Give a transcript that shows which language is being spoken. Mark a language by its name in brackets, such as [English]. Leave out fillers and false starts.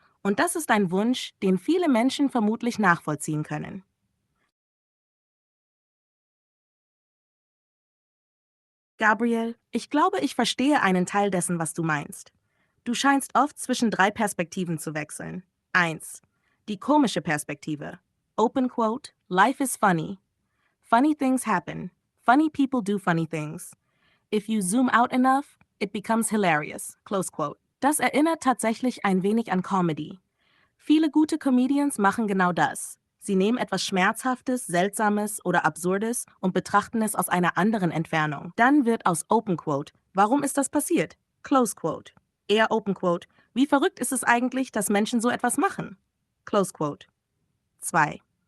[German] Und das ist ein Wunsch, den viele Menschen vermutlich nachvollziehen können. Gabriel, ich glaube, ich verstehe einen Teil dessen, was du meinst. Du scheinst oft zwischen 3 Perspektiven zu wechseln. 1. Die komische Perspektive. [English] Open quote, life is funny. Funny things happen. Funny people do funny things. If you zoom out enough, it becomes hilarious. Close quote. [German] Das erinnert tatsächlich ein wenig an Comedy. Viele gute Comedians machen genau das. Sie nehmen etwas Schmerzhaftes, Seltsames oder Absurdes und betrachten es aus einer anderen Entfernung. Dann wird aus Open Quote, warum ist das passiert? Close Quote. Eher Open Quote, wie verrückt ist es eigentlich, dass Menschen so etwas machen? Close Quote. 2.